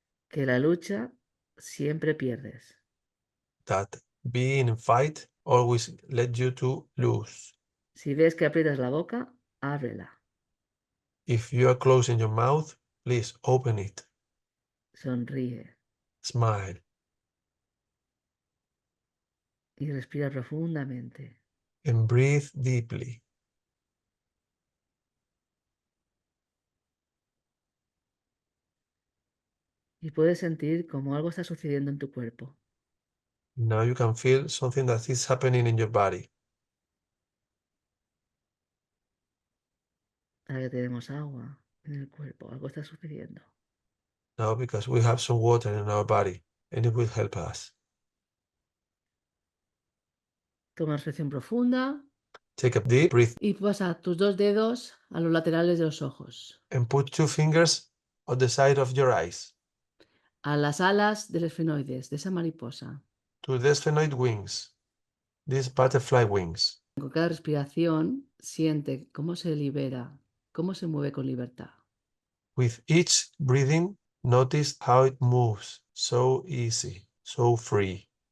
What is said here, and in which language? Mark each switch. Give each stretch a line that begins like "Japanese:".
Spanish: que la lucha siempre pierdes.
English: that being in fight always led you to lose.
Spanish: Si ves que aprietas la boca, ábrela.
English: If you are closing your mouth, please open it.
Spanish: Sonríe
English: Smile
Spanish: y respira profundamente.
English: and breathe deeply.
Spanish: Y puedes sentir como algo está sucediendo en tu cuerpo.
English: Now you can feel something that is happening in your body.
Spanish: Ahora que tenemos agua en el cuerpo, algo está sucediendo.
English: Now, because we have some water in our body, and it will help us.
Spanish: Toma respiración profunda
English: Take a deep breath
Spanish: y pasa tus 2 dedos a los laterales de los ojos,
English: and put 2 fingers on the side of your eyes,
Spanish: a las alas del esfenoides, de esa mariposa.
English: to the sphenoid wings, these butterfly wings.
Spanish: Con cada respiración siente cómo se libera, cómo se mueve con libertad.
English: With each breathing, notice how it moves, so easy, so free.